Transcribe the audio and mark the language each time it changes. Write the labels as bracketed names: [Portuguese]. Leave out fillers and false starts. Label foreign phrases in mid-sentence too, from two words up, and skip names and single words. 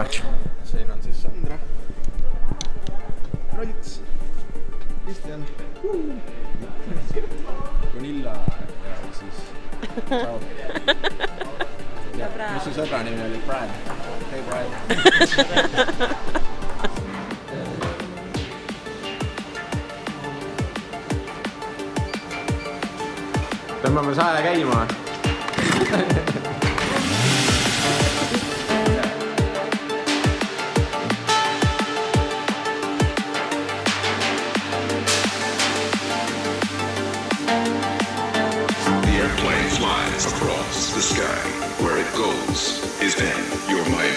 [Estonian] Siin on siis Sandra, Rolts, Kristjan, Gunilla ja siis Ciao. Mis su sõbra nimi oli? Brad. Hei Brad. Tõmbame saja käima. [English] Across the sky, where it goes is in your mind.